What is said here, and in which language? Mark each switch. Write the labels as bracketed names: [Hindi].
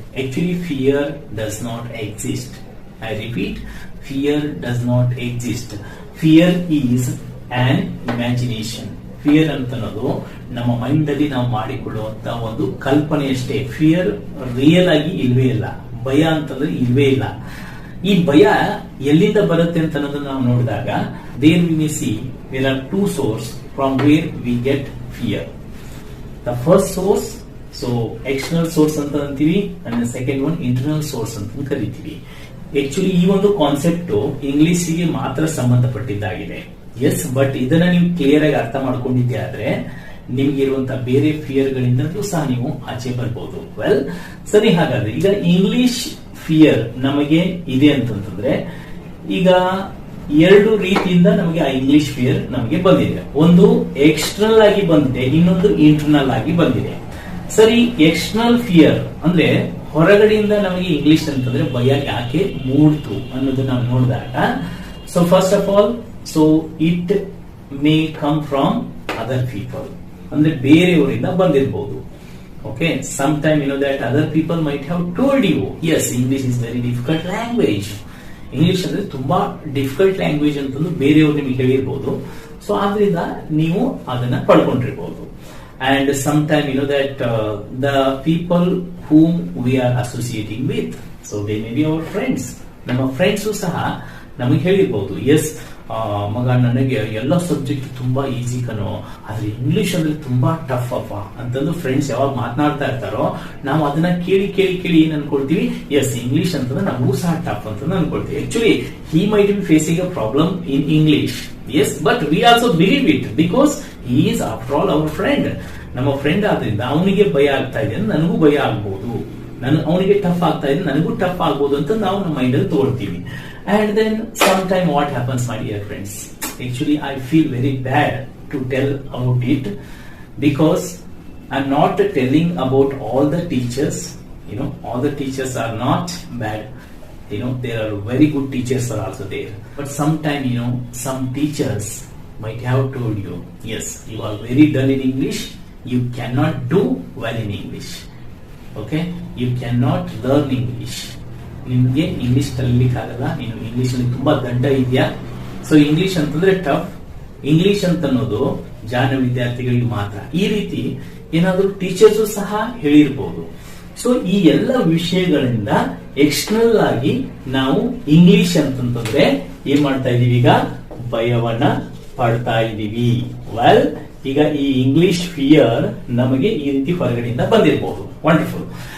[English] Actually fear does not exist. I repeat, fear does not exist. Fear is on imagination. [Kannada] Fear ಅಂತ ಅನ್ನೋದು ನಮ್ಮ mind ಅಲ್ಲಿ ನಾವು ಮಾಡಿಕೊಳ್ಳುವಂತ ಒಂದು ಕಲ್ಪನೆ ಅಷ್ಟೇ. ಫಿಯರ್ ರಿಯಲ್ ಆಗಿ ಇಲ್ವೇ ಇಲ್ಲ. ಭಯ ಅಂತಂದ್ರೆ ಇಲ್ವೇ ಇಲ್ಲ. ಈ ಭಯ ಎಲ್ಲಿಂದ ಬರುತ್ತೆ ಅಂತ ಅನ್ನೋದನ್ನ ನಾವು ನೋಡಿದಾಗ [English] there we may see there are 2 sources from where we get fear. The first source, so external source [Kannada] ಅಂತ ಅಂತೀವಿ, [English] and the second one internal source [Kannada] ಅಂತ ಕರಿತೀವಿ. ಆಕ್ಚುಲಿ ಈ ಒಂದು ಕಾನ್ಸೆಪ್ಟ್ ಇಂಗ್ಲಿಷಿಗೆ ಮಾತ್ರ ಸಂಬಂಧಪಟ್ಟಿದ್ದಾಗಿದೆ. ಎಸ್, ಬಟ್ ಇದನ್ನ ನೀವು ಕ್ಲಿಯರ್ ಆಗಿ ಅರ್ಥ ಮಾಡ್ಕೊಂಡಿದ್ದೆ ಆದ್ರೆ ನಿಮ್ಗೆ ಇರುವಂತಹ ಬೇರೆ ಫಿಯರ್ ಗಳಿಂದಲೂ ಸಹ ನೀವು ಆಚೆ ಬರ್ಬೋದು. ವೆಲ್ ಸರಿ, ಹಾಗಾದ್ರೆ ಈಗ ಇಂಗ್ಲಿಷ್ ಫಿಯರ್ ನಮಗೆ ಇದೆ ಅಂತಂತಂದ್ರೆ ಈಗ ಎರಡು ರೀತಿಯಿಂದ ನಮಗೆ ಆ ಇಂಗ್ಲಿಷ್ ಫಿಯರ್ ನಮಗೆ ಬಂದಿದೆ. ಒಂದು ಎಕ್ಸ್ಟರ್ನಲ್ ಆಗಿ ಬಂದಿದೆ, ಇನ್ನೊಂದು ಇಂಟರ್ನಲ್ ಆಗಿ ಬಂದಿದೆ. ಸರಿ, ಎಕ್ಸ್ಟರ್ನಲ್ ಫಿಯರ್ ಅಂದ್ರೆ ಹೊರಗಡೆಯಿಂದ ನಮಗೆ ಇಂಗ್ಲಿಷ್ ಅಂತಂದ್ರೆ ಭಯ ಯಾಕೆ ಮೂಡ್ತು ಅನ್ನೋದು ನಾವು ನೋಡಿದಾಗ, [English] so first of all, so it may come from other people, [Kannada] ಅಂದ್ರೆ ಬೇರೆಯವರಿಂದ ಬಂದಿರಬಹುದು. [English] Okay, sometime you know that other people might have told you, yes, English is very difficult language. [Kannada] English ಅಂದ್ರೆ ತುಂಬಾ ಡಿಫಿಕಲ್ಟ್ ಲ್ಯಾಂಗ್ವೇಜ್ ಅಂತಂದು ಬೇರೆಯವರು ನಿಮಗೆ ಹೇಳಿರ್ಬೋದು. So ಆದ್ರಿಂದ ನೀವು ಅದನ್ನ ಪಡ್ಕೊಂಡಿರ್ಬೋದು. [English] And some time you know that the people whom we are associating with, so they may be our friends. [Kannada] ನಮ್ಮ friends ಸಹ ನಮಗೆ ಹೇಳಿರ್ಬೋದು, ಎಸ್ ಮಗ ನನಗೆ ಎಲ್ಲ ಸಬ್ಜೆಕ್ಟ್ ತುಂಬಾ ಈಸಿ ಕಣೋ, ಆದ್ರೆ ಇಂಗ್ಲಿಷ್ ಅಂದ್ರೆ ತುಂಬಾ ಟಫ್ ಅಪ್ಪ ಅಂತಂದು ಫ್ರೆಂಡ್ಸ್ ಯಾವಾಗ ಮಾತನಾಡ್ತಾ ಇರ್ತಾರೋ ನಾವು ಅದನ್ನ ಕೇಳಿ ಕೇಳಿ ಕೇಳಿ ಏನ್ ಅನ್ಕೊಳ್ತೀವಿ, ಎಸ್ ಇಂಗ್ಲಿಷ್ ಅಂತಂದ್ರೆ ನಮಗೂ ಸಹ ಟಫ್ ಅಂತ ಅನ್ಕೊಳ್ತೀವಿ. [English] Actually he might be facing a problem in English, yes, but we also believe it because he is after all our friend. [Kannada] ನಮ್ಮ ಫ್ರೆಂಡ್ ಆದ್ರಿಂದ ಅವನಿಗೆ ಭಯ ಆಗ್ತಾ ಇದೆ, ನನಗೂ ಭಯ ಆಗ್ಬಹುದು, ಅವನಿಗೆ ಟಫ್ ಆಗ್ತಾ ಇದೆ, ನನಗೂ ಟಫ್ ಆಗ್ಬಹುದು ಅಂತ ನಾವು ನಮ್ಮ ಮೈಂಡ್ ಅಲ್ಲಿ ತಗೊಳ್ತೀವಿ. [English] And then sometime what happens, my dear friends, actually I feel very bad to tell about it because I'm not telling about all the teachers, all the teachers are not bad, there are very good teachers are also there, but sometime some teachers might have told you, yes, you are very dull in English, you cannot do well in English, okay, you cannot learn English, [Kannada] ನಿಮ್ಗೆ English ಕಲಿಲಿಕ್ಕೆ ಆಗಲ್ಲ, ನೀನು English ಅಲ್ಲಿ ತುಂಬಾ ದಂಡ ಇದೆಯಾ, so English ಅಂತಂದ್ರೆ tough, English ಅಂತ ಅನ್ನೋದು ಜಾಣ ವಿದ್ಯಾರ್ಥಿಗಳಿಗೆ ಮಾತ್ರ, ಈ ರೀತಿ ಏನಾದ್ರೂ ಟೀಚರ್ಸ್ ಸಹ ಹೇಳಿರ್ಬೋದು. ಸೊ ಈ ಎಲ್ಲ ವಿಷಯಗಳಿಂದ ಎಕ್ಸ್ಟರ್ನಲ್ ಆಗಿ ನಾವು ಇಂಗ್ಲಿಷ್ ಅಂತಂತಂದ್ರೆ ಏನ್ ಮಾಡ್ತಾ ಇದೀವಿ, ಈಗ ಭಯವನ್ನ ಪಡ್ತಾ ಇದೀವಿ. ವೆಲ್, ಈಗ ಈ ಇಂಗ್ಲಿಷ್ ಫಿಯರ್ ನಮಗೆ ಈ ರೀತಿ ಹೊರಗಡೆಯಿಂದ ಬಂದಿರಬಹುದು. ವಂಡರ್ಫುಲ್.